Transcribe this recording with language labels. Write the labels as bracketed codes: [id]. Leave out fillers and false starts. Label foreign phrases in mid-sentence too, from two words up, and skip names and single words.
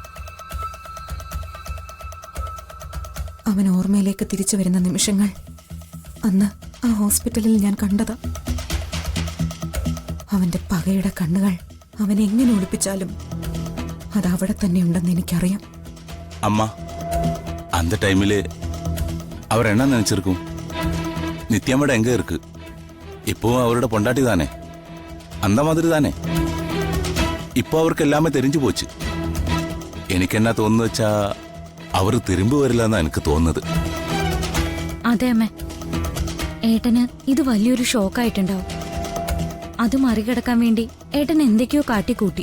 [ml] അവൻ ഓർമ്മയിലേക്ക് തിരിച്ചു വരുന്ന നിമിഷങ്ങൾ അന്ന് ആ ഹോസ്പിറ്റലിൽ ഞാൻ കണ്ടതാ. അവന്റെ പകയുടെ കണ്ണുകൾ അവൻ എങ്ങനെ ഒളിപ്പിച്ചാലും അത് അവിടെ തന്നെ ഉണ്ടെന്ന് എനിക്കറിയാം. [ta] அம்மா அந்த டைமில் அவர் என்ன நினைச்சிருக்கும்? நித்யாமோட எங்க இருக்கு? இப்போவும் அவரோட பொண்டாட்டி தானே, அந்த மாதிரி தானே. இப்போ அவருக்கு எல்லாமே தெரிஞ்சு போச்சு. [ml] എനിക്ക് എന്നാ തോന്നുന്നു വെച്ചാ അവർ തിരുമ്പി വരില്ല എന്നാ എനിക്ക് തോന്നുന്നത്. അതെ അമ്മേ, ഏട്ടന് ഇത് വലിയൊരു ഷോക്കായിട്ടുണ്ടാവും. അത് മറികടക്കാൻ വേണ്ടി ഏട്ടൻ എന്തൊക്കെയോ കാട്ടിക്കൂട്ടി.